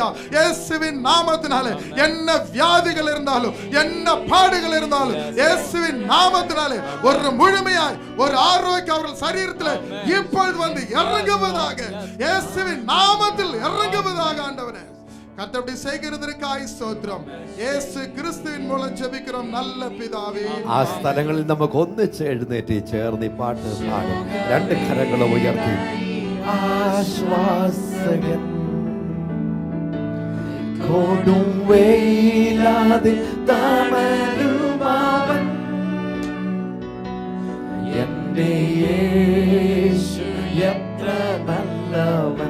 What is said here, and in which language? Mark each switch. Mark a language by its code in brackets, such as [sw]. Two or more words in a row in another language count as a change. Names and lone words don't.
[ta] இயேசுவின் நாமத்தினாலே என்ன வியாதிகள் இருந்தாலும் என்ன பாடுகள் இருந்தாலும் இயேசுவின் நாமத்தினாலே ஒரு முழுமையாய் ஒரு ஆரோக்கியம் அவர்கள் சரீரத்தில் இப்பொழுது வந்து இறங்குவதாக, இயேசுவின் நாமத்தில் இறங்குவதாக. ஆண்டவரே, கர்த்தருடைய செய்கிறதற்காய் ஸ்தோத்திரம். [ml] യേശു ക്രിസ്തുവിൻ മൂലം ജപിக்கிறோம் നല്ല പിതാവേ. ആ സ്ഥലങ്ങളിൽ നമുക്ക് ഒന്നിച്ച് എഴുന്നേറ്റ് ചേർന്ന് ഈ പാട്ട് പാടും. 2 കരങ്ങൾ ഉയർത്തി. ആശ്വാസകൻ കൊടും വെയിലാതെ തണലുമാവൻ എന്റെ യേശു എത്ര നല്ലവൻ.